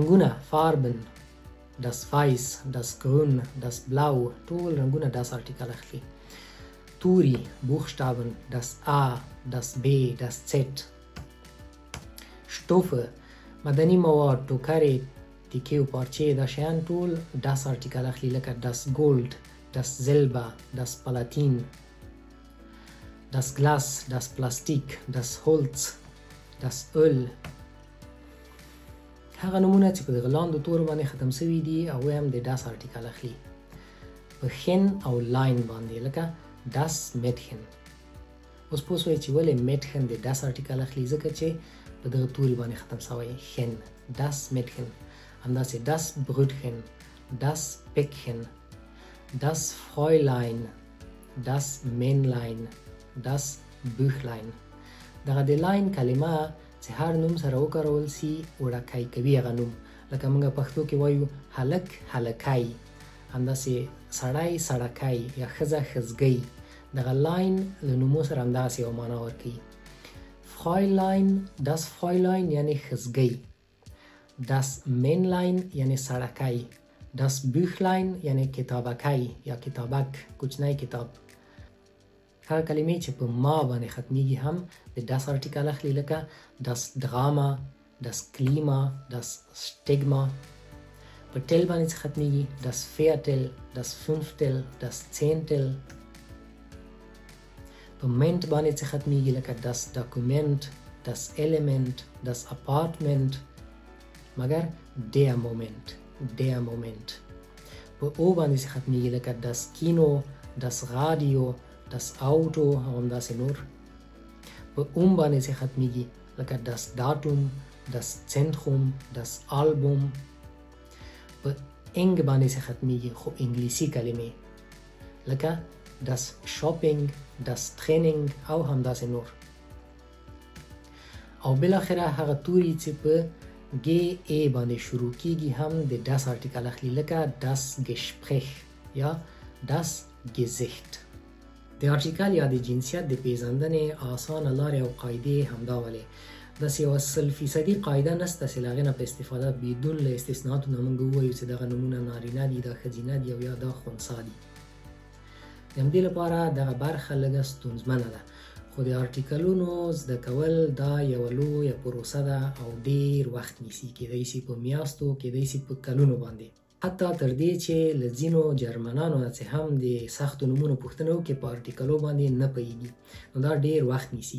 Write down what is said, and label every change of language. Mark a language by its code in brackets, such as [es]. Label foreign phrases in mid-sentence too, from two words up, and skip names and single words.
[de] رنګونه Farben. das Weiß, das Grün, das Blau، [ps] ټول رنګونه das آرټیکل اخلي. توري، [de] Buchstaben، das A، das B، das Z. [ps] Stoffe، مدني مواد، ټوکرې، تیکې او پارچې، دا شیان ټول das آرټیکل اخلي، لکه [de] das Gold، das Silber، das Platin، das Glas، das Plastik، das Holz، das Öl. [ps] هغه نمونه چې په دغه لاندو تورو باندې ختم شوي دي هغوی هم د das آرټیکل اخلي په hen او لاین باندې، لکه [de] das Mädchen. [ps] اوس پوه شوئ چې ولې Mädchen د das آرټیکل اخلي، ځکه چې په دغه توري باندې ختم شوی hen. [de] das Mädchen، همداسې das Brötchen، das Päckchen، das Fräulein، das Männlein، das Büchlein. [ps] دغه د لاین کلمه چې هر نوم سره وکارول سي وړکی کوي هغه نوم، لکه موږ پښتو کې وایو هلک هلکی، همداسې سړی سړکی یا ښځه ښځګۍ. دغه لاین له نومو سره همداسې یوه معنا ورکوي. Fräulein، [de] das Fräulein [ps] یعنې ښځګۍ، [de] das Männlein [ps] یعنې سړکی، [de] das Büchlein [ps] یعنې کتابکی یا کتابک، کوچنی کتاب. هغه کلمې چې په ما باندې ختمیږي هم د das آرټیکل اخلي، لکه [de] das Drama، das Klima، das Stigma. [ps] په ټل باندې چې ختمیږي [de] das Viertel، das Fünftel، das Zehntel. [ps] په منټ باندې چې ختمیږي لکه [de] das Dokument، das Element، das Apartment. مګر der Moment، der Moment. [ps] په او باندې چې ختمیږي لکه [de] das Kino، das Radio، das Auto [ps] او همداسې نور. په اوم باندې چې ختمیږي لکه [de] das Datum، das Zentrum، das Album. [ps] په انګ باندې چې ختمیږي خو انګلیسي کلمې لکه [de] das Shopping، das Training [ps] او همداسې نور. او بالاخره هغه توري چې په ګ ای باندې شروع کیږي هم د das آرټیکل اخلي، لکه [de] das Gespräch [ps] یا [de] das Gesicht. [ps] د آرټیکل یا د جنسیت د پیژندنې اسانه لارې او قاعدې همدا ولې داسې یوه 100% قاعده نشته چې له هغې نه په استفاده بدون له استثنااتو نه موږ ووایو چې دغه نومونه نارینه دي، دا ښځینه دي او یا دا خنثی دي. د همدې لپاره دغه برخه لږه ستونزمنه ده، خو د آرټیکلونو زده کول دا یوه لویه پروسه ده او ډېر وخت نیسي، کیدای شي په میاشتو، کیدای شي په کلونو باندې، حتی تر دې چې له ځینو جرمنانو نه چې هم د سختو نومونو پوښتنه وکړي په آرټیکلو باندې نه پوهېږي، نو دا ډېر وخت نیسي.